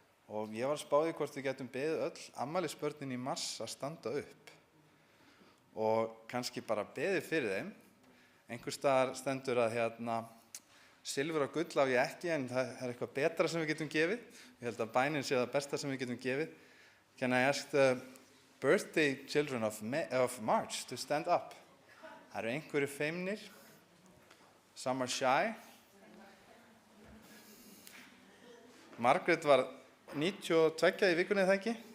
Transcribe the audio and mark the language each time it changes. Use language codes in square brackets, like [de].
[is] Og ég var að spá því hvort við getum beðið öll afmælisbörnin í mars að standa upp. Og kannski bara beðið fyrir þeim. Einhvers staðar stendur að silfur og gull á ég ekki, en það er eitthvað betra sem við getum gefið. Ég held að bænin sé það besta sem við getum gefið. [en] Can I ask the birthday children of March to stand up? [is] Það eru einhverju feimnir. [en] Some are shy. [is] Margrét var 92 í vikunni, það ekki?